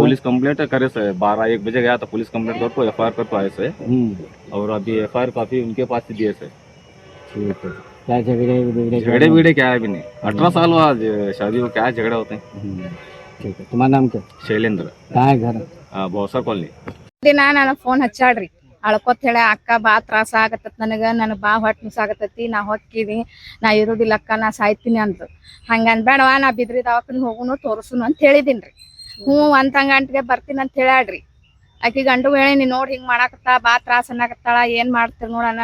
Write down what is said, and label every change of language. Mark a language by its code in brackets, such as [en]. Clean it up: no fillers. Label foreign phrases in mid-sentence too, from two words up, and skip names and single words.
[en] police complaint [hi] करे से 12-1 बजे गया था [en] police complaint [hi] कर को FIR कर को आए से और अभी FIR काफी उनके पास से दिए से। ठीक है, क्या झगड़े क्या है भी नहीं। 18 साल हुआ शादी को, क्या झगड़ा होते हैं। ठीक है, तुम्हारा नाम क्या? शैलेंद्र। कहाँ है घर? बौसा कॉलोनी। [kn] ದಿನ ನಾನು ಫೋನ್ ಹಚ್ಚಾಡ್ರಿ ಅಳ್ಕೊತ್ ಹೇಳ ಅಕ್ಕ ಬಾ ತ್ರಾಸ ಆಗತ್ತ ನನಗೆ ಬಾ ಹೊಟ್ಟೆ ನುಸಾಗತ್ತತಿ, ನಾ ಹೊಕ್ಕಿನಿ, ನಾ ಇರುದಿಲ್ಲ ಅಕ್ಕ, ನಾ ಸಾಯ್ತೀನಿ ಅಂತ. ಹಂಗನ್ ಬೇಡವಾ, ನಾ ಬಿದ್ರಿ ದವಾಖಾನೆ ಹೋಗುನು ತೋರ್ಸುನು ಅಂತ ಹೇಳಿದಿನ್ರಿ. ಒಂದ್ ಗಂಟೆಗೆ ಬರ್ತೀನಿ ಅಂತ ಹೇಳ್ಯಾಡ್ರಿ. ಆಕಿ ಗಂಡು ಹೇಳೀನಿ, ನೋಡಿ ಹಿಂಗ್ ಮಾಡಾಕತ್ತಾ, ಬಾ ತ್ರಾಸ ಅನ್ನಕತ್ತಾಳ, ಏನ್ ಮಾಡ್ತೀರಿ ನೋಡಣ.